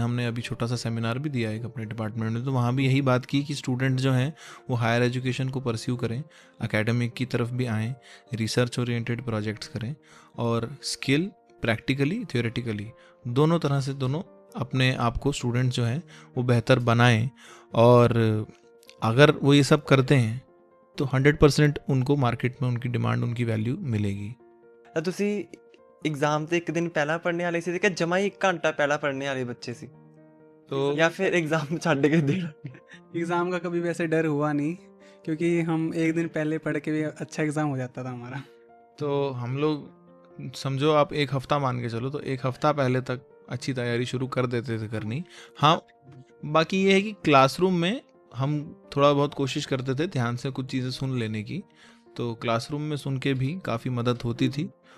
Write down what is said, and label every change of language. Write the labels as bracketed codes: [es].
[hi] हमने अभी छोटा सा सेमिनार भी दिया है अपने डिपार्टमेंट में, तो वहाँ भी यही बात की कि स्टूडेंट जो हैं वो हायर एजुकेशन को परस्यू करें, एकेडमिक की तरफ भी आएँ, रिसर्च ओरिएंटेड प्रोजेक्ट्स करें, और स्किल प्रैक्टिकली थियोरेटिकली दोनों तरह से दोनों अपने आप को स्टूडेंट जो हैं वो बेहतर बनाएं। और अगर वो ये सब करते हैं तो 100% उनको मार्केट में उनकी डिमांड, उनकी वैल्यू मिलेगी। [pa] ਤਾਂ ਤੁਸੀਂ एग्जाम से एक दिन पहला पढ़ने वाले ਸੀ ਕਿ ਜਮਾ ਹੀ 1 ਘੰਟਾ ਪਹਿਲਾਂ ਪੜ੍ਹਨੇ ਵਾਲੇ ਬੱਚੇ ਸੀ, तो या फिर एग्जाम ਛੱਡ के देना? [hi] एग्ज़ाम का कभी वैसे डर हुआ नहीं, क्योंकि हम एक दिन पहले पढ़ के भी अच्छा एग्ज़ाम हो जाता था हमारा। तो हम लोग समझो आप 1 हफ्ता मान के चलो, तो 1 हफ्ता पहले तक अच्छी तैयारी शुरू कर देते थे करनी। हाँ, बाकी ये है कि क्लासरूम में हम थोड़ा बहुत कोशिश करते थे ध्यान से कुछ चीज़ें सुन लेने की, तो क्लासरूम में सुन के भी काफ़ी मदद होती थी।